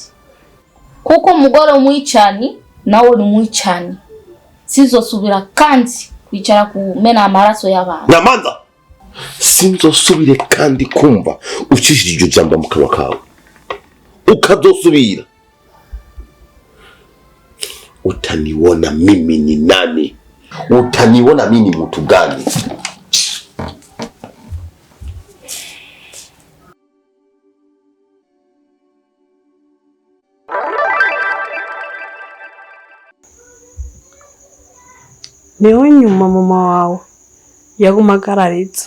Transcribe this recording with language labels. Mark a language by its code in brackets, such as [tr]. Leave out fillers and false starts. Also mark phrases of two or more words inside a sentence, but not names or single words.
[rn] Kuko mugore umwicani nawe ni umwicani. Sizosubira kandi kwicara kumena amaraso y'abantu. Namanza. Sinzosubire kandi kumva ucishije iryo jambo mu kanwa kawe. Ukazosubira. [sw] Utaniona mimi ni nani? Utaniona mimi mtu gani? [rn] Niho nyuma mama wawe yagumagarariza.